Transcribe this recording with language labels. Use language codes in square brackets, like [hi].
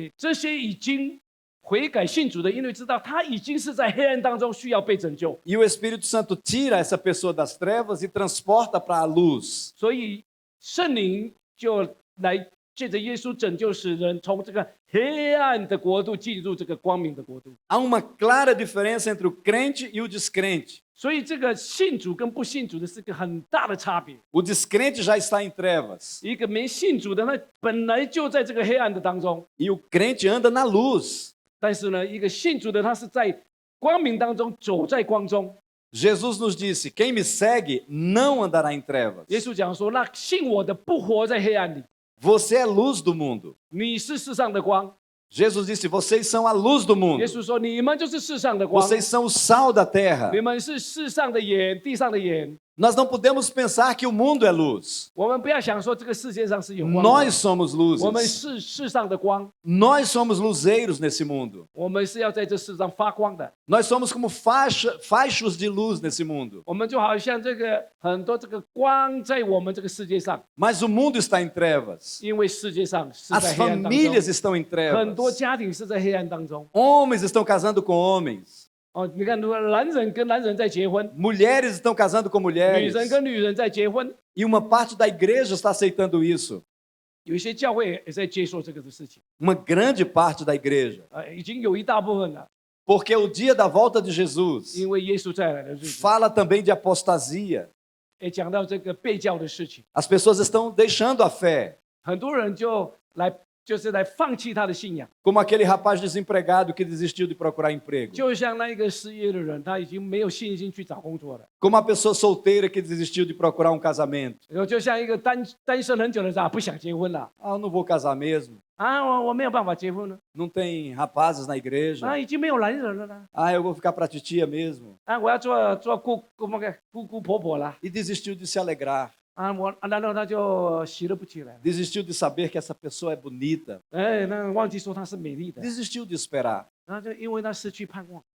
[zh] 这些已经悔改信主的，因为知道他已经是在黑暗当中需要被拯救， [pt] E o Espírito Santo tira essa pessoa das trevas e transporta para a luz. [zh] 所以圣灵就来借着耶稣拯救使人从这个黑暗的国度进入这个光明的国度。 [pt] Há uma clara diferença entre o crente e o descrente. [zh] 所以这个信主跟不信主的是个很大的差别。 [pt] O descrente já está em trevas [zh] 一个没信主的，他本来就在这个黑暗的当中， [pt] e o crente anda na luz. [zh] 但是呢，一个信主的他是在光明当中，走在光中。 [pt] Jesus nos disse: quem me segue não andará em trevas. [zh] 耶稣讲说：“那信我的不活在黑暗里， [pt] Você é luz do mundo. [zh] 你是世上的光。” [pt] Jesus disse: vocês são a luz do mundo. [zh] 耶稣说：“你们就是世上的光， [pt] Vocês são o sal da terra. [zh] 你们是世上的盐，地上的盐。 [pt] Nós não podemos pensar que o mundo é luz. [zh] 我们不要想说这个世界上是有光的， [pt] Nós somos [zh] 我们 [pt] luzes. [zh] 是世上的光， [pt] Nós somos luzeiros nesse mundo. [zh] 我们是要在这世上发光的。 [pt] Nós somos como fachos de luz nesse mundo. [zh] 我们就好像这个很多这个光在我们这个世界上， [pt] Mas o mundo está em trevas. [zh] 因为世界上是在 [pt] As [zh] 黑暗当中， [pt] famílias estão em [zh] 很多 [pt] trevas. [zh] 家庭是在黑暗当中。 [pt] Homens estão casando com homens. [zh] 哦，你看，如果男人跟男人在结婚， [pt] Mulheres estão casando com [zh] 女 [pt] mulheres. [zh] 人跟女人在结婚， [pt] E uma parte da igreja está aceitando isso. [zh] 有一些教会也在接受这个的事情， [pt] Uma grande parte da igreja. [zh] 已经有一大部分了， [pt] Porque o dia da volta de Jesus [zh] 因为耶稣再来的日子， [pt] fala também de apostasia. [zh] 也讲到这个被教的事情， [pt] As pessoas estão deixando a fé. [zh] 很多人就是来放弃他的信仰， [pt] Como aquele rapaz desempregado que desistiu de procurar emprego. [zh] 就像那一个失业的人，他已经没有信心去找工作了， [pt] Como a pessoa solteira que desistiu de procurar um casamento. [zh] 然后就像一个单身很久的人啊，不想结婚了 [pt] Ah, eu não vou casar mesmo. [zh] 啊，我没有办法结婚了， [pt] Não tem rapazes na igreja. [zh] 啊，已经没有男人了啦， [pt] Ah, eu vou ficar para titia mesmo. [zh] 啊，我要做姑姑婆婆了， [pt] E desistiu de se alegrar. [zh] 啊，然后他就喜乐不起来了， [pt] Desistiu de saber que essa pessoa é bonita. [zh] 哎，那忘记说她是美丽的， [pt] Desistiu de esperar. [zh] 然后就因为他失去盼望。